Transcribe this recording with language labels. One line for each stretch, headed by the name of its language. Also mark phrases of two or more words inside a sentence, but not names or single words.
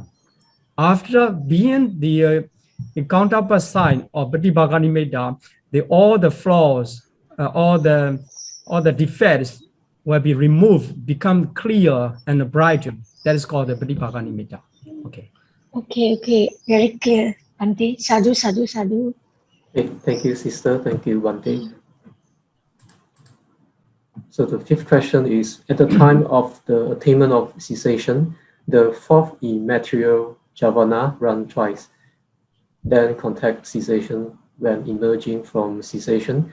English: After being the counterpart sign of
Pali: Pratibhaka nimitta,
English: all the flaws, all the defects will be removed, become clear and brighter. That is called the
Pali: Pratibhaka nimitta.
English: Okay. Okay. Very clear.
Pali: Bhante. Sadhu, sadhu, sadhu.
English: Okay, thank you, sister. Thank you, Bhante. So the fifth question is, at the time of the attainment of cessation, the fourth immaterial jhavana run twice, then contact cessation when emerging from cessation.